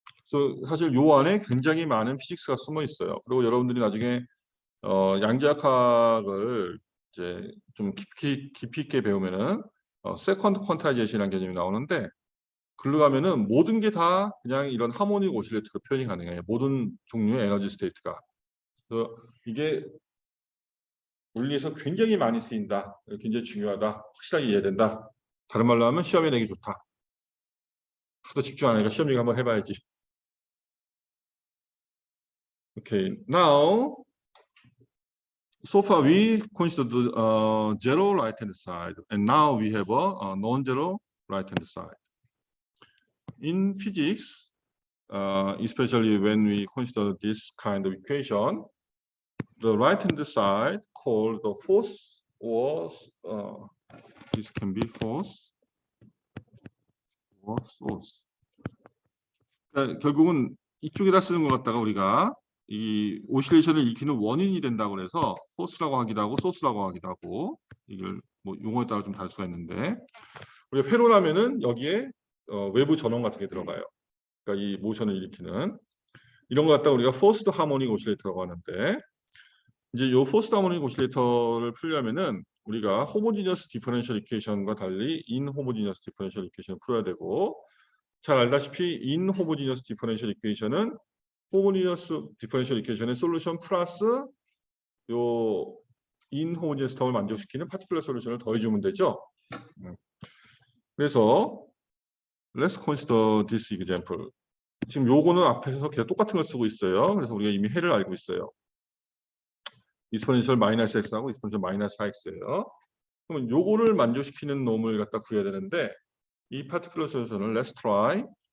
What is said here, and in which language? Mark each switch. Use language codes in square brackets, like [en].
[ko] 그래서 사실 요 안에 굉장히 많은 피직스가 숨어 있어요. 그리고 여러분들이 나중에 양자역학을 이제 좀 깊이 있게 배우면은 세컨드 퀀타이제이션이라는 개념이 나오는데, 글로 가면은 모든 게 다 그냥 이런 하모닉 오실레이터로 표현이 가능해요. 모든 종류의 에너지 스테이트가. 그래서 이게 물리에서 굉장히 많이 쓰인다. 굉장히 중요하다. 확실하게 이해해야 된다. 다른 말로 하면 시험에 내기 좋다. 더 집중 안 하니까 시험 얘기 한번 해봐야지. [en] Okay, now so far we considered zero right hand side, and now we have a non-zero right hand side. In physics, especially when we consider this kind of equation, the right hand side called the force, or this can be force or source. [ko] 그러니까 결국은 이쪽에다 쓰는 것 같다가 우리가 이 오실레이션을 일으키는 원인이 된다고 해서 포스라고 하기도 하고 소스라고 하기도 하고, 이걸 뭐 용어에 따라 좀 다를 수가 있는데, 우리가 회로라면은 여기에 외부 전원 같은 게 들어가요. 그러니까 이 모션을 일으키는 이런 거 갖다가 우리가 포스드 하모닉 오실레이터라고 하는데, 이제 요 포스드 하모닉 오실레이터를 풀려면은 우리가 호모지니어스 디퍼런셜 이퀘이션과 달리 인호모지니어스 디퍼런셜 이퀘이션을 풀어야 되고, 잘 알다시피 인호모지니어스 디퍼런셜 이퀘이션은 호모지니어스 디퍼런셜 이퀘이션의 솔루션 플러스 요 인호모지니어스 텀을 만족시키는 파티큘러 솔루션을 더해주면 되죠. 그래서 [en] let's consider this example. [ko] 지금 요거는 앞에서 계속 똑같은 걸 쓰고 있어요. 그래서 우리가 이미 해를 알고 있어요. 익스포넨셜 마이너스 x하고 익스포넨셜 마이너스 4x예요. 그러면 요거를 만족시키는 놈을 갖다 구해야 되는데, 이 파티큘러 솔루션을 [en] let's try.